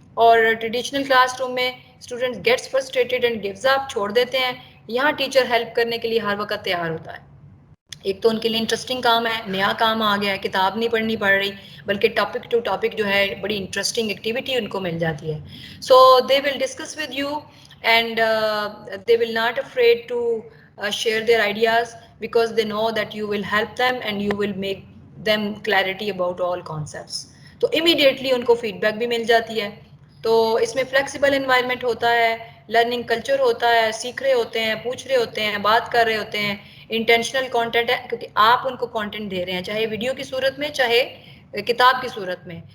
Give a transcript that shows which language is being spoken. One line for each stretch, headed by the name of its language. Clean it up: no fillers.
English: اور traditional classroom میں student gets frustrated and gives up,
Urdu: چھوڑ دیتے ہیں. یہاں ٹیچر ہیلپ کرنے کے لیے ہر وقت تیار ہوتا ہے. ایک تو ان کے لیے انٹرسٹنگ کام ہے, نیا کام آ گیا ہے, کتاب نہیں پڑھنی پڑ رہی بلکہ ٹاپک ٹو ٹاپک جو ہے بڑی انٹرسٹنگ ایکٹیویٹی ان کو مل جاتی ہے.
English: So they will discuss with you and they will not afraid to share their ideas because they know that you will help them and you will make them clarity about all concepts.
Urdu: تو immediately ان کو feed back بھی مل جاتی ہے. تو اس میں flexible environment ہوتا ہے, لرننگ کلچر ہوتا ہے, سیکھ رہے ہوتے ہیں, پوچھ رہے ہوتے ہیں, بات کر رہے ہوتے ہیں, انٹینشنل کانٹینٹ ہے کیونکہ آپ ان کو کانٹینٹ دے رہے ہیں چاہے ویڈیو کی صورت میں چاہے کتاب کی صورت میں.